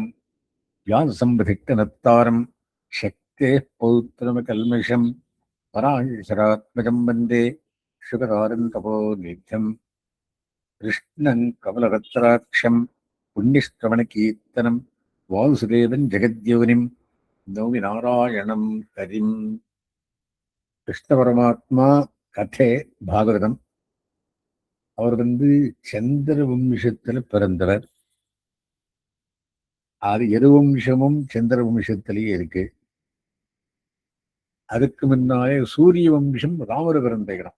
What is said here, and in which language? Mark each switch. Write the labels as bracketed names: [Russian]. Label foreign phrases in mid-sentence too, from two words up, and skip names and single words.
[Sanskrit] व्याससम्बधिक्तनत्तारं शक्तेः पौत्रमकल्मषं पराशरात्मजं वन्दे शुकतारं तपोनिध्यं। कृष्णं कमलपत्राक्षं पुण्यश्रवणकीर्तनं वासुदेवं जगद्योनिं नौमि नारायणं हरिम्. [Tamil] கிருஷ்ண பரமாத்மா கதை பாகவதம். அவர் சந்திர வம்சத்துல பிறந்தவர். அது எருவம்சமும் சந்திர வம்சத்திலேயே இருக்கு. அதுக்கு முன்னாலே சூரிய வம்சம் ராமர் பிறந்த இடம்.